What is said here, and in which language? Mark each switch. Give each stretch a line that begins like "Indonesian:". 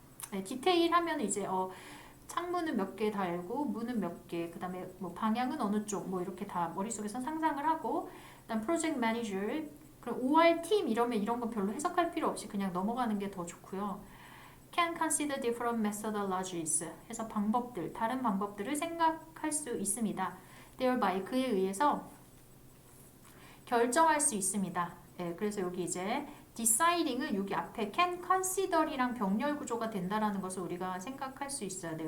Korean: 네, 디테일 하면 이제 창문은 몇 개 달고 문은 몇 개, 그 다음에 뭐 방향은 어느 쪽, 뭐 이렇게 다 머릿속에서 상상을 하고, 그다음 프로젝트 매니저, 그럼 OR 팀 이러면 이런 거 별로 해석할 필요 없이 그냥 넘어가는 게 더 좋고요.
English: Can consider different methodologies.
Korean: 해서 방법들, 다른 방법들을 생각할 수 있습니다. Thereby, 그에 의해서 결정할 수 있습니다. 네, 그래서 여기 이제 deciding은 여기 앞에
English: can consider
Korean: 이랑 병렬 구조가 된다라는 것을 우리가 생각할 수 있어야 돼요.